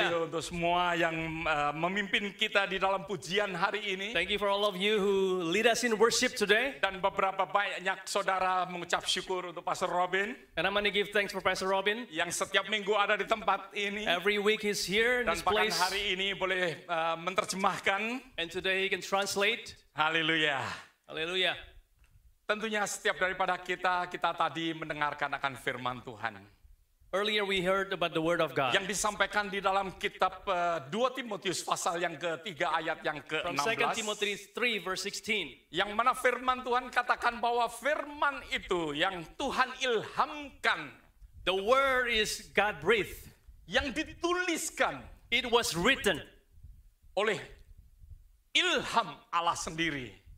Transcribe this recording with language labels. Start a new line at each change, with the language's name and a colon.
Indonesian: kasih untuk semua yang memimpin kita di dalam pujian hari ini.
English: Thank you for all of you who lead us in worship today.
Indonesian: Dan beberapa banyak saudara mengucap syukur untuk Pastor Robin
English: And I'm going to give thanks for Pastor Robin.
Indonesian: yang setiap minggu ada di tempat ini.
English: Every week he's here in
Indonesian: Dan
English: this
Indonesian: bahkan
English: place.
Indonesian: hari ini boleh menerjemahkan.
English: And today he can translate.
Indonesian: Haleluya.
English: Hallelujah.
Indonesian: Tentunya setiap daripada kita tadi mendengarkan akan firman Tuhan.
English: Earlier we heard about the word of God.
Indonesian: Yang disampaikan di dalam kitab 2 Timotius pasal yang ketiga ayat yang
English: From 2
Indonesian: ke-16.
English: Timothy 3 verse 16.
Indonesian: Yang mana firman Tuhan katakan bahwa firman itu yang Tuhan ilhamkan.
English: The word is God breathed.
Indonesian: Yang dituliskan
English: It was written
Indonesian: oleh ilham Allah sendiri.